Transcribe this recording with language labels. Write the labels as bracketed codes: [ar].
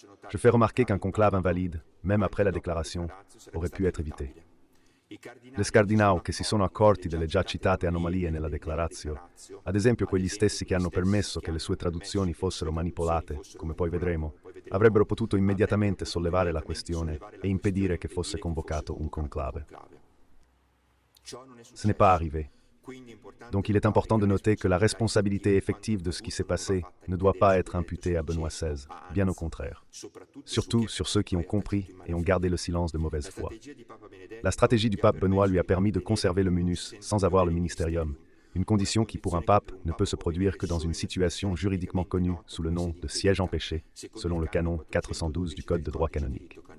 [fr] Je fais remarquer qu'un conclave invalide, même après la déclaration, aurait pu être évité. [it] Les cardinali che si sono accorti delle già citate anomalie nella declaratio, ad esempio quegli stessi che hanno permesso che le sue traduzioni fossero manipolate, come poi vedremo, avrebbero potuto immediatamente sollevare la questione e impedire che fosse convocato un conclave. [fr] Ce n'est pas arrivé. Donc il est important de noter que la responsabilité effective de ce qui s'est passé ne doit pas être imputée à Benoît XVI, bien au contraire. Surtout sur ceux qui ont compris et ont gardé le silence de mauvaise foi. La stratégie du pape Benoît lui a permis de conserver le munus sans avoir le ministérium, une condition qui pour un pape ne peut se produire que dans une situation juridiquement connue sous le nom de siège empêché, selon le canon 412 du Code de droit canonique.